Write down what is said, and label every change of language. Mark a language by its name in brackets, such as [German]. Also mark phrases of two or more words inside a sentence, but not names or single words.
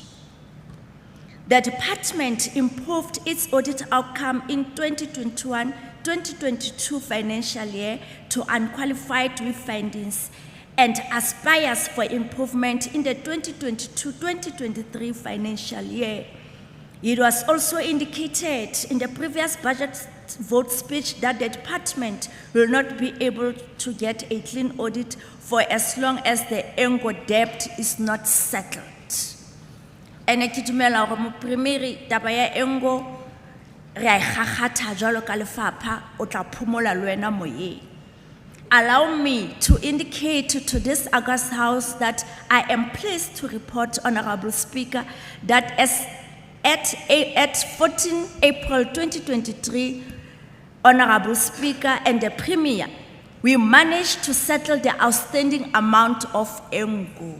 [English] The department improved its audit outcome in 2021-2022 financial year to unqualified with findings and aspires for improvement in the 2022-2023 financial year. It was also indicated in the previous budget vote speech that the department will not be able to get a clean audit for as long as the Engo debt is not settled. [Southern Sotho] And I kitumela hore mo primary taba ya Engo re a ikgakgatha jwalo ka lefapha o tla phumola le wena moyeng. [English] Allow me to indicate to this August House that I am pleased to report, Honorable Speaker, that at 14 April 2023, Honorable Speaker and the Premier we managed to settle the outstanding amount of Engo.